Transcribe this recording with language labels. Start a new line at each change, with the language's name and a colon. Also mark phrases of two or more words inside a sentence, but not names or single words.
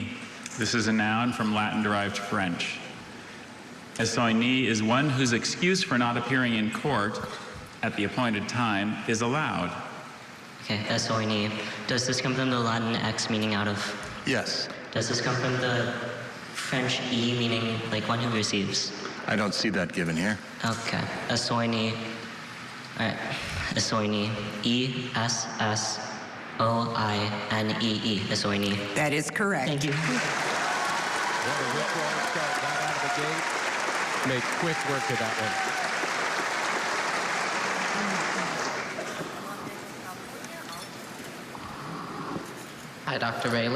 English: This is a noun from Latin-derived French. Esoini is one whose excuse for not appearing in court at the appointed time is allowed. Okay, esoini. Does this come from the Latin ex meaning out of? Yes. Does this come from the French e meaning like one who receives? I don't see that given here. Okay, esoini. All right, esoini. E-S-S-O-I-N-E-E. Esoini. That is correct. Thank you. What a ritual start right out of the gate. Make quick work of that one. Hi, Dr. Bailey.